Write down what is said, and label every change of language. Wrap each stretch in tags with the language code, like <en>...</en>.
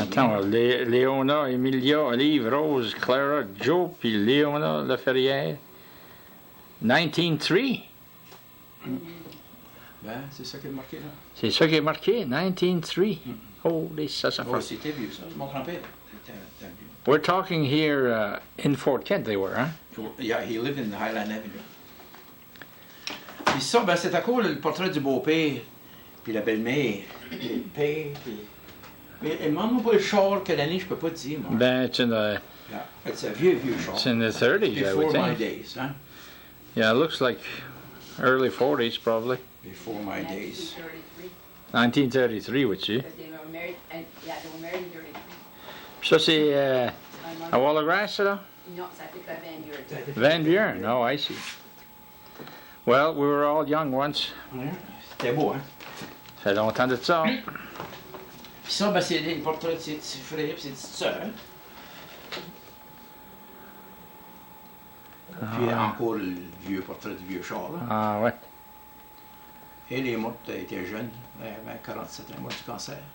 <fr>Attends, Léona, Emilia, Olive, Rose, Clara, Joe, puis Léona Laferrière. 1903. Ben, c'est ça qui est marqué là. C'est ça qui est marqué, 1903. Oh, ça fait. Oh, c'était vieux ça. Mon grand-père était vieux.</fr> <en>We're talking here in Fort Kent, they were, hein? Yeah, he lived in Highland Avenue.</en> <fr>Puis ça, ben, c'est à cause le portrait du beau-père, puis la belle-mère, puis le père, puis... Mais demande-moi pas le char, quelle année, je peux pas te dire, moi.</fr> <en>Ben, it's in the... Yeah, it's a</en> <fr>vieux char.</fr> <en>It's in the 30s, I would Before my think. days, hein? Yeah, it looks like early 40s, probably. Before my days. 1933, would you? Because they were married, and yeah, they were married in 33.</en> <fr>Ça, c'est à Wallagrass, là? Non, ça fait à Van Buren.</fr> <en>Van Buren, oh, I see. Well, we were all young once.</en> <fr>Ouais, c'était beau, hein? Ça fait longtemps de ça. Puis ça, ben, c'est les portraits de ses petits frères et ses petites sœurs. Puis encore le vieux portrait du vieux char, là. Ah, ouais. Elle est morte, elle était jeune, elle avait 47 ans, morte du cancer.</fr>